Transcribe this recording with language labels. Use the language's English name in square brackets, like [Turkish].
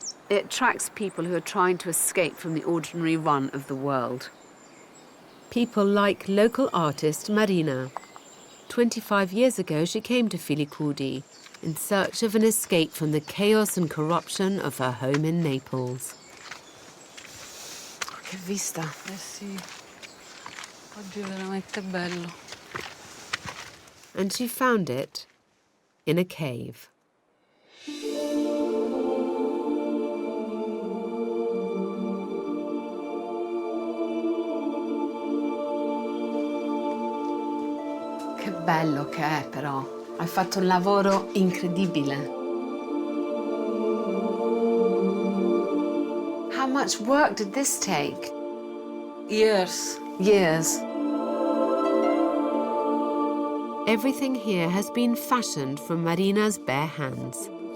[English] It attracts people who are trying to escape from the ordinary run of the world. People like local artist Marina. 25 years ago, she came to Filicudi in search of an escape from the chaos and corruption of her home in Naples. [Italian] Che vista! Eh sì, oggi è veramente bello. [English] And she found it in a cave. [Italian] Che bello che è, però. Hai fatto un lavoro incredibile. [English] How much work did this take? Years. Years. Everything here has been fashioned from Marina's bare hands.